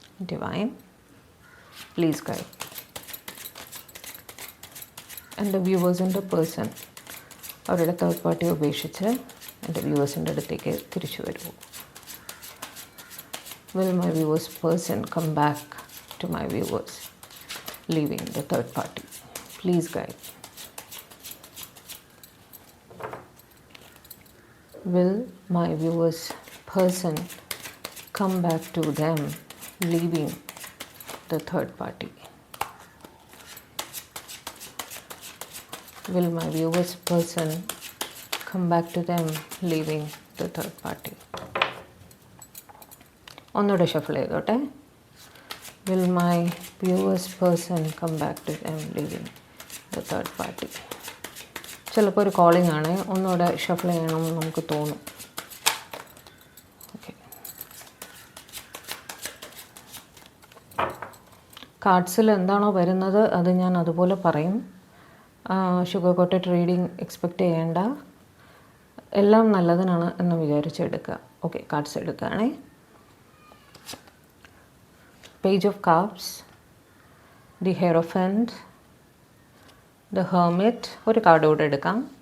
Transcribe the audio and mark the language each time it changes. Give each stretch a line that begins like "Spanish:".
English: Divine, please guide.
Malayalam: എൻ്റെ വ്യൂവേഴ്സിൻ്റെ person അവരുടെ third പാർട്ടിയെ ഉപേക്ഷിച്ച് എൻ്റെ വ്യൂവേഴ്സിൻ്റെ അടുത്തേക്ക് തിരിച്ചു വരുമോ?
English: Will my viewers person come back to my viewers leaving the third party? Please guide. Will my viewers person come back to them leaving the third party? Will my viewers person come back to them leaving the third party?
Malayalam: ഒന്നുകൂടെ shuffle ചെയ്തോട്ടെ.
English: Will my viewers person come back to them leaving the third party?
Malayalam: ചിലപ്പോൾ ഒരു calling ആണ്, ഒന്നുകൂടെ shuffle ചെയ്യണമെന്ന് നമുക്ക് തോന്നും. Okay, കാർഡ്സിൽ എന്താണോ വരുന്നത് അത് ഞാൻ അതുപോലെ പറയും. ഷുഗർ കോട്ടഡ് റീഡിങ് എക്സ്പെക്റ്റ് ചെയ്യേണ്ട, എല്ലാം നല്ലതിനാണ് എന്ന് വിചാരിച്ചെടുക്കുക. Okay, cards എടുക്കുകയാണേ. Page of Cups, the Hierophant, the Hermit, ഒരു കാർഡ് കൂടെ എടുക്കാം.